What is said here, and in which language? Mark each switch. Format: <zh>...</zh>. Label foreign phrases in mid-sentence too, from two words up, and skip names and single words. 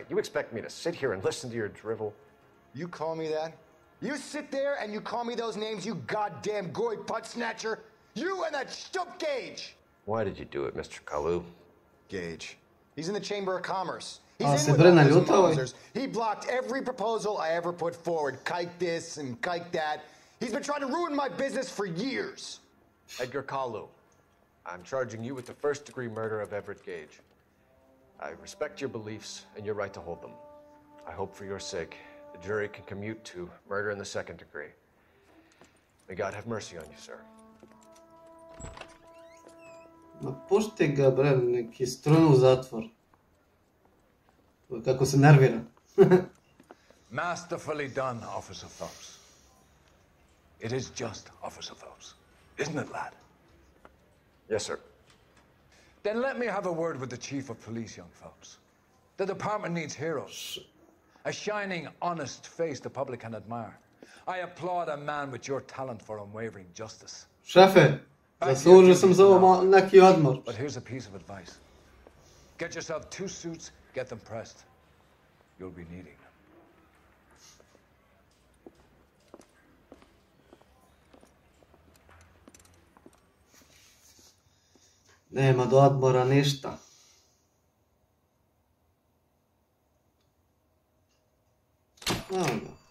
<en>You expect me to sit here and listen to your drivel? You call me that? You sit there and you call me those names, you goddamn goy butt snatcher? You and that stump Gage! Why did you do it, Mr. Kalu? Gage. He's in the Chamber of Commerce. A, He's</en> <sr>se</sr> <en>in with vrna all those</en> <sr>ljuta ovaj.</sr> <en>monsters. He blocked every proposal I ever put forward. Kike this and kike that. He's been trying to ruin my business for years. Edgar Kalu, I'm charging you with the first-degree murder of Everett Gage. I respect your beliefs and your right to hold them. I hope for your sake the jury can commute to murder in the second degree. May God have mercy on you, sir.</en> <sr>Ma pušti ga, bre, neki strunu u zatvor. Kako se nervira.</sr> <en>Masterfully done, Officer Phelps. It is just Officer Phelps. Isn't it, lad? Yes, sir. Then let me have a word with the Chief of Police, young Phelps. The department needs heroes. A shining, honest face the public can admire. I applaud a man with your talent for unwavering justice.</en> <sr>Šefe, zaslužio sam za ovo neki odmor.</sr> <en>But here's a piece of advice. Get yourself 2 suits, get them pressed. You'll be needing them.</en> <sr>Nema do odmora ništa. Evo ga.</sr>